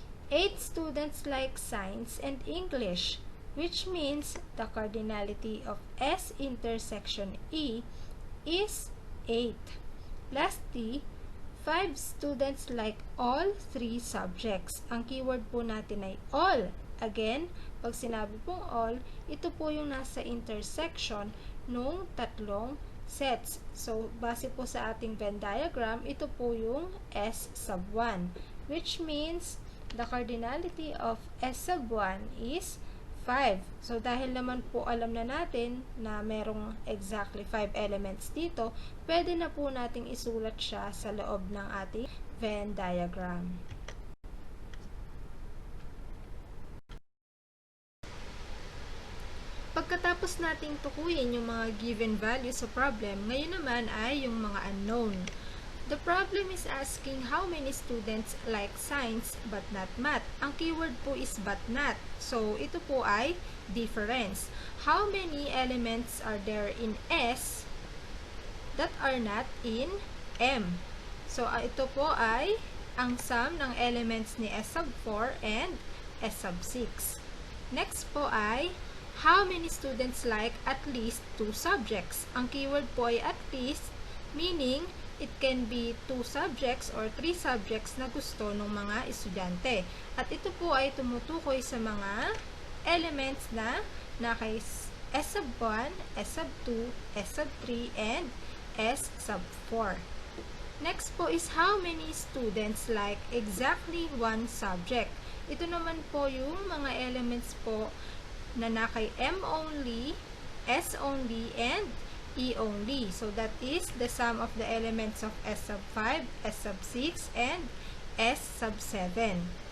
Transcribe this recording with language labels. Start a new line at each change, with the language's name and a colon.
English: 8 students like science and English, which means the cardinality of S intersection E is 8. Lastly, 5 students like all 3 subjects.
Filipino: Ang keyword po natin ay all. Again, pag sinabi pong all, ito po yung nasa intersection nung tatlong sets. So, base po sa ating Venn diagram, ito po yung S sub 1,
English: which means the cardinality of S sub 1 is 5.
Filipino: So, dahil naman po alam na natin na merong
English: exactly 5 elements
Filipino: dito, pwede na po nating isulat siya sa loob ng ating Venn diagram. Pagkatapos nating tukuyin yung mga given values sa problem, ngayon naman ay yung mga unknown.
English: The problem is asking how many students like science but not math.
Filipino: Ang keyword po is but not. So, ito po ay difference.
English: How many elements are there in S that are not in M?
Filipino: So, ito po ay ang sum ng elements ni S sub 4 and S sub 6.
English: Next
Filipino: po ay
English: how many students like at least 2 subjects.
Filipino: Ang keyword po ay
English: at least, meaning it can be 2 subjects or 3 subjects
Filipino: na gusto ng mga estudyante. At ito po ay tumutukoy sa mga elements na kay S sub 1, S sub 2, S sub 3, and S sub 4.
English: Next
Filipino: po is
English: how many students like exactly 1 subject.
Filipino: Ito naman po yung mga elements po na kay M only, S only, and E only.
English: So, that is the sum of the elements of S sub 5, S sub 6, and S sub 7.